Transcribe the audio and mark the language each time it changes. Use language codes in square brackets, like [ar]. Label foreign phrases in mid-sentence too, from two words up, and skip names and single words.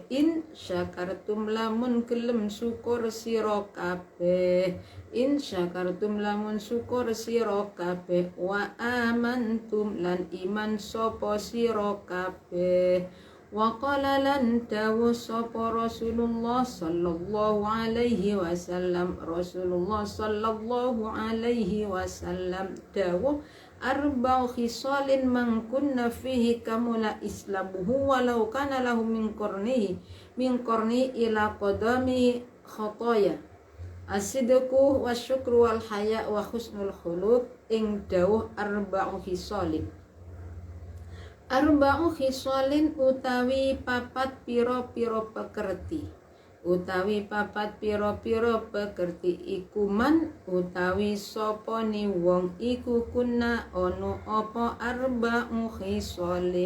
[ar] إن شكرتم [jv] lamun gelem syukur sira kabeh. [ar] إن شكرتم [jv] lamun syukur sira kabeh. [ar] وآمنتم [jv] lan iman sapa sira kabeh. [ar] وقال [jv] lan dawuh sapa Rasulullah [ar] صلى الله عليه وسلم. رسول الله صلى الله عليه وسلم dawuh أربع خصال من كن فيه كمل إسلامه ولو كان له من قرنه إلى قدمه خطايا الصدق والشكر والحياء وحسن الخلق. [jv] Ing dawuh [ar] أربع خصال [jv] utawi papat piro-piro pekerti. Utawi papat piro-piro pekerti iku man utawi sapa ni wong iku kunna ono apa [ar] أربع خصال.